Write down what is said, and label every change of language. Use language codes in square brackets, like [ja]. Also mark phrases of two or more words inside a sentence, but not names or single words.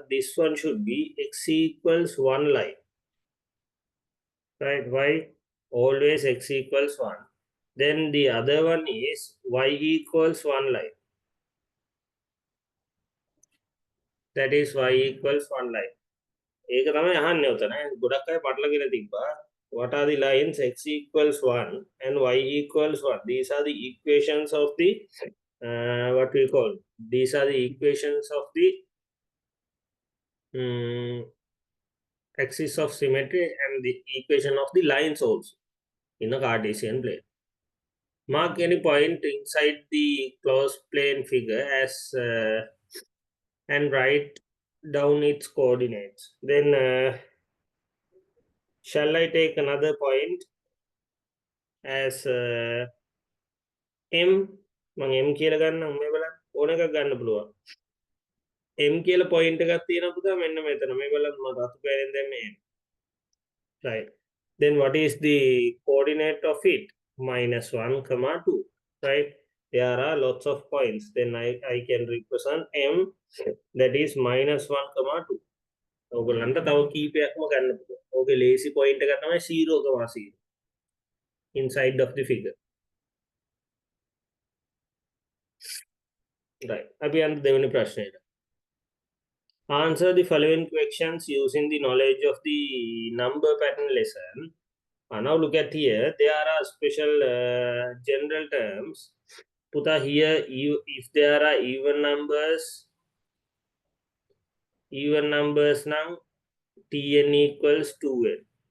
[en] This one should be x equals 1 line. Right? Why? Always x equals 1. Then the other one is y equals 1 line. That is y equals 1 line. [si] ඒක තමයි අහන්නේ උතන. ගොඩක් අය පටලගෙන තිබ්බා. [en] What are the lines? X equals 1 and y equals 1. These are the equations of the what we call. These are the equations of the axis of symmetry and the equation of the lines also in a Cartesian plane. Mark any point inside the closed plane figure as and write down its coordinates. Then shall I take another point as M? [si] මම M කියලා ගන්නම් මේ බලන්න ඕන එකක් ගන්න පුළුවන්. M කියලා point එකක් තියෙනවා පුතා මෙන්න මෙතන මේ බලන්න මම රතු පෑනෙන් දැම්මේ M. [en] Right. Then what is the coordinate of it? -1, 2. Right. There are lots of points. Then I can represent M that is -1, 2. [si] ඔයගොල්ලන්ට තව කීපයක්ම ගන්න පුළුවන්. ඕකේ [en] lazy point [si] එක තමයි 0, [en] inside of the figure. Right. [si] අපි යන්න දෙවෙනි ප්‍රශ්නයට. [en] Answer the following questions using the knowledge of the number pattern lesson. Now look at here. There are special general terms. Put here, if there are even numbers now, Tn equals 2n.